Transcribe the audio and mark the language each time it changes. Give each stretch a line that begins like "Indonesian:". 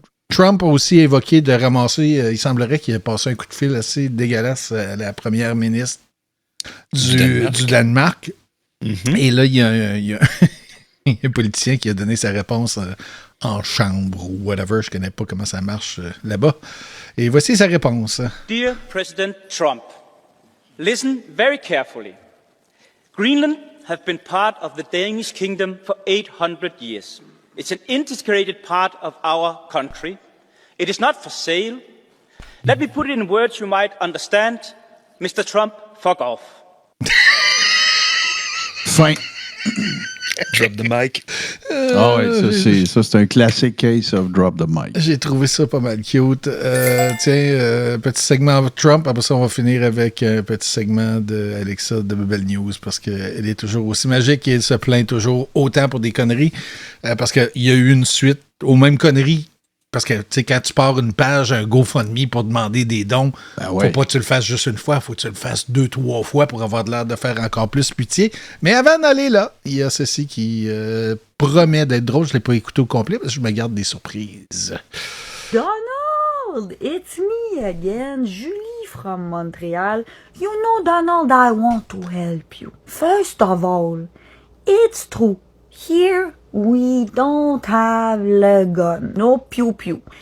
French: Trump a aussi évoqué de ramasser, il semblerait qu'il ait passé un coup de fil assez dégueulasse à la première ministre du Danemark. Mm-hmm. Et là, il y a un politicien qui a donné sa réponse en chambre ou whatever. Je ne connais pas comment ça marche là-bas. Et voici sa réponse.
English: Dear President Trump, listen very carefully. Greenland have been part of the Danish kingdom for 800 years. It's an integrated part of our country. It is not for sale. Let me put it in words you might understand. Mr. Trump, fuck off.
French: Fin.
English: Drop the mic.
French: Ah oui, ça c'est un classique
English: case of drop the mic.
French: J'ai trouvé ça pas mal cute. Petit segment Trump, après ça on va finir avec un petit segment d'Alexa de Bebel News parce qu'elle est toujours aussi magique et elle se plaint toujours autant pour des conneries parce qu'il y a eu une suite aux mêmes conneries. Parce que, tu sais, quand tu pars une page, un GoFundMe pour demander des dons, faut pas que tu le fasses juste une fois, faut que tu le fasses 2-3 fois pour avoir l'air de faire encore plus pitié. Mais avant d'aller là, il y a ceci qui promet d'être drôle. Je l'ai pas écouté au complet parce que je me garde des surprises.
English: Donald, it's me again, Julie from Montreal. You know, Donald, I want to help you. First of all, it's true. Here, we don't have the gun. No pew-pew.